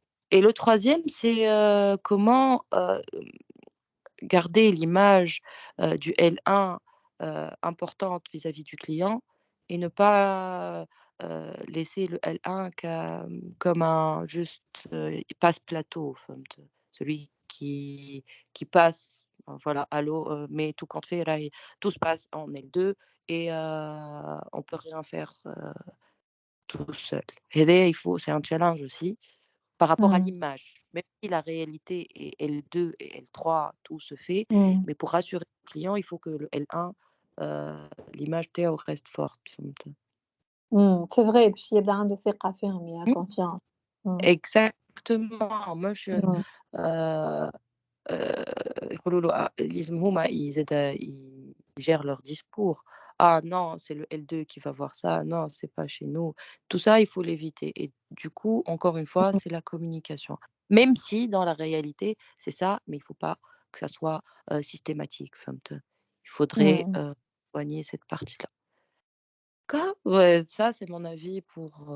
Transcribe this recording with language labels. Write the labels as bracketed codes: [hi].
[fr] Et le troisième, c'est, comment, garder l'image, du L1, importante vis-à-vis du client et ne pas, laisser le L1 comme un juste, passe-plateau, [ar] فهمت؟ [fr] Celui qui passe, voilà: «Allô, mais tout compte fait [ar] راهي [fr] tout se passe en L2 et on peut rien faire, tout seul». [ar] هدايا [fr] c'est un challenge aussi par rapport à Mmh. l'image. Même si la réalité est L2 et L3, tout se fait, إمم. mais pour rassurer le client, il faut que le L1, l'image [ar] تاعو [fr] reste forte [ar] فهمت؟ إمم. [fr] C'est vrai [ar] باش يبدا عنده ثقة فيهم يا Mmh. [fr] confiance. إمم. Exactement. Moi je إمم. [ar] يقولوا له لازم هُما زادا [fr] ils gèrent leur discours. «Ah non, c'est le L2 qui va voir ça. Non, c'est pas chez nous». Tout ça, il faut l'éviter et du coup, encore une fois, c'est la communication. Même si dans la réalité, c'est ça, mais il faut pas que ça soit, systématique, [ar] فهمت؟ [fr] Il faudrait, إمم. soigner cette partie-là. Ouais, ça, c'est mon avis pour,